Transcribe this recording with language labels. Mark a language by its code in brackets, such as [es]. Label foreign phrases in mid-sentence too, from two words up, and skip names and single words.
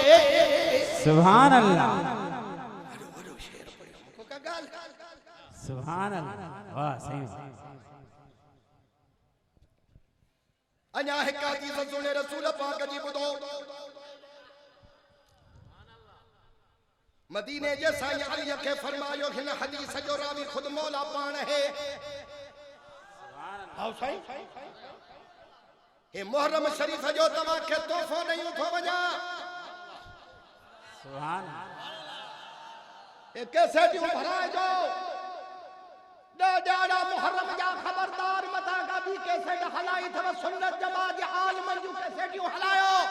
[ar] سبحان الله سبحان الله वाह सही [sd] अञा हिकु हदीस सुने रसूल पाक जी ॿुधो मदीने जे साईं अली खे फरमायो हिन हदीस जो रावी खुद मौला पाण है हां साईं हे मुहर्रम शरीफ जो तव्हां खे तोहफ़ो ॾेयूं थो वञा [ar] सुभान [sd] हे कैसेटियूं भराइजो ॾाढा मुहर्रम जा खबरदार मथा का भी कैसेट हलाई थव सुन्नत जमात जे आलमन जूं कैसेटियूं हलायो